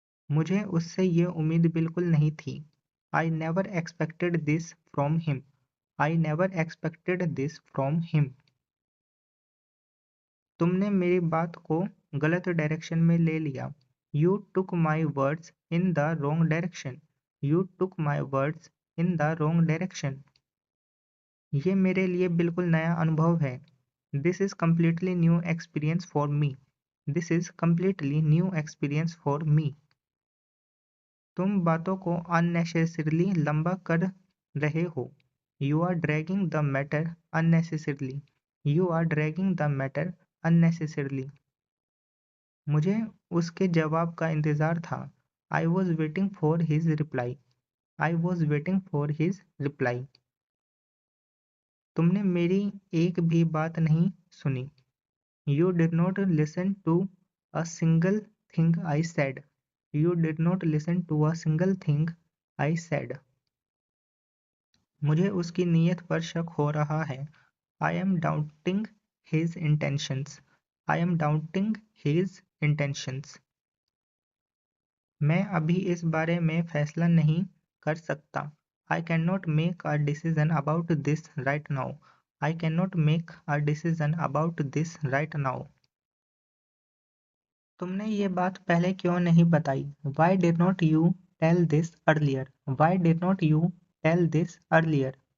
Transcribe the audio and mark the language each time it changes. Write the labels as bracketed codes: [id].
[hi] मुझे उससे ये उम्मीद बिल्कुल नहीं थी। [en] I never expected this from him. I never expected this from him. [hi] तुमने मेरी बात को गलत डायरेक्शन में ले लिया। [en] You took my words in the wrong direction. You took my words in the wrong direction. [hi] ये मेरे लिए बिल्कुल नया अनुभव है। [en] This is completely new experience for me. This is completely new experience for me. [hi] तुम बातों को unnecessarily लंबा कर रहे हो। [en] You are dragging the matter unnecessarily. You are dragging the matter unnecessarily. [hi] मुझे उसके जवाब का इंतज़ार था। [en] I was waiting for his reply. I was waiting for his reply. [hi] तुमने मेरी एक भी बात नहीं सुनी। [en] You did not listen to a single thing I said. You did not listen to a single thing I said. [hi] मुझे उसकी नीयत पर शक हो रहा है। [en] I am doubting his intentions. I am doubting his intentions. [hi] मैं अभी इस बारे में फैसला नहीं कर सकता। [en] I cannot make a decision about this right now. I cannot make a decision about this right now. [hi] तुमने ये बात पहले क्यों नहीं बताई? [en] Why did not you tell this earlier? Why did not you tell this earlier?